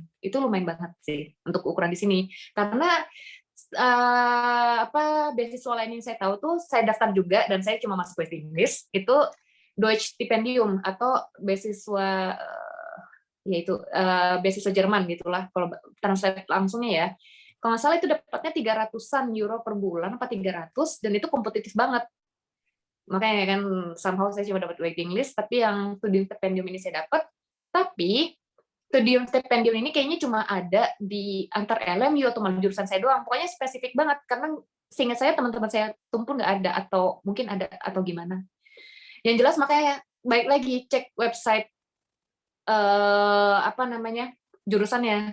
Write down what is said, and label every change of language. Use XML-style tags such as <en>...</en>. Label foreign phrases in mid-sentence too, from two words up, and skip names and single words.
<id>Itu lumayan banget sih untuk ukuran di sini. Karena beasiswa lain yang saya tahu tuh, saya daftar juga dan saya cuma masuk</id> <en>waiting list,</en> <id>itu Deutsche Stipendium atau beasiswa yaitu beasiswa Jerman gitulah kalau translate langsungnya ya. Kalau nggak salah itu dapatnya 300-an euro per bulan, 300, dan itu kompetitif banget. Makanya kan somehow saya cuma dapat</id> <en>waiting list,</en> <id>tapi yang studium stipendium ini saya dapat. Tapi studium stipendium ini kayaknya cuma ada di antar LMU atau malah jurusan saya doang. Pokoknya spesifik banget, karena seingat saya teman-teman saya tumpul nggak ada, atau mungkin ada atau gimana. Yang jelas makanya baik lagi cek website jurusannya.</id>